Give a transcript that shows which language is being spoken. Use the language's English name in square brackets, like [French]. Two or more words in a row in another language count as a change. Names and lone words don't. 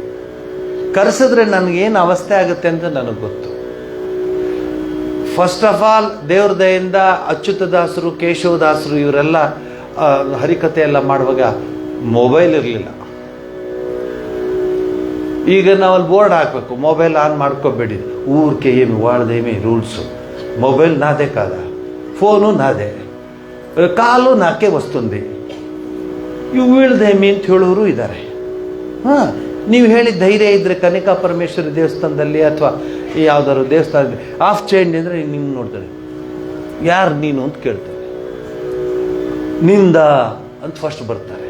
[Kannada] ಕರೆಸಿದ್ರೆ ನನಗೇನು ಅವಸ್ಥೆ ಆಗುತ್ತೆ ಅಂತ ನನಗೆ ಗೊತ್ತು. [English] first of all [Kannada] ದೇವ್ರ ದಯೆಯಿಂದ ಅಚ್ಯುತದಾಸರು, ಕೇಶವದಾಸರು ಇವರೆಲ್ಲ ಹರಿಕತೆ ಎಲ್ಲ ಮಾಡುವಾಗ ಮೊಬೈಲ್ ಇರಲಿಲ್ಲ. ಈಗ ನಾವಲ್ಲಿ ಬೋರ್ಡ್ ಹಾಕಬೇಕು, ಮೊಬೈಲ್ ಆನ್ ಮಾಡ್ಕೋಬೇಡಿ, [Telugu] ఊరికే ఏమి వాళ్ళదేమి రూల్స్. మొబైల్ నాదే కాదా, ఫోను నాదే, కాಲು నాకే వస్తుంది, [Kannada] ಇವು వీళ్ళದೇమి ಅಂತ ಹೇಳೋರು ಇದ್ದಾರೆ. ನೀವು ಹೇಳಿ ಧೈರ್ಯ ಇದ್ದರೆ ಕನಿಕಾ ಪರಮೇಶ್ವರಿ ದೇವಸ್ಥಾನದಲ್ಲಿ ಅಥವಾ ಯಾವ್ದಾದ್ರು ದೇವಸ್ಥಾನದಲ್ಲಿ ಆಫ್ ಚೇಂಜ್ ಅಂದರೆ ನಿಮ್ಗೆ ನೋಡ್ತಾರೆ, ಯಾರು ನೀನು ಅಂತ ಕೇಳ್ತಾರೆ, ನಿಂದ ಅಂತ ಫಸ್ಟ್ ಬರ್ತಾರೆ.